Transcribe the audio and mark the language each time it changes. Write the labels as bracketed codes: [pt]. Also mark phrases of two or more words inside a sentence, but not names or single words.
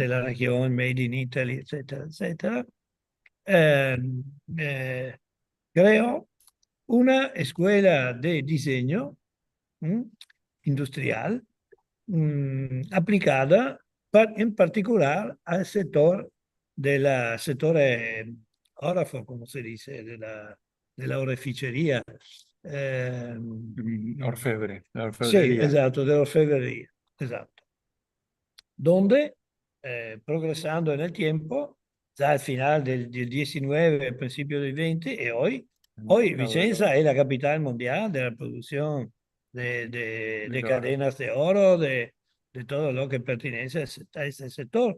[es] de la región, [en] Made in Italy, [es] etcétera, etcétera. Eh, eh, Creo una escuela de diseño, ¿m? Industrial, aplicada en particular al sector [it] settore orafo, come si dice, della oreficeria. [es] Orfebre, la [it] Sì, [es] orfebrería. [it] esatto, dell'orfebreria, esatto. [es] Donde, progresando en el tiempo, ya al final del 19, al principio del 20, y El hoy mercado del Vicenza oro. es la capital mundial de la producción Del de oro. cadenas de oro, de todo lo que pertenece a ese sector.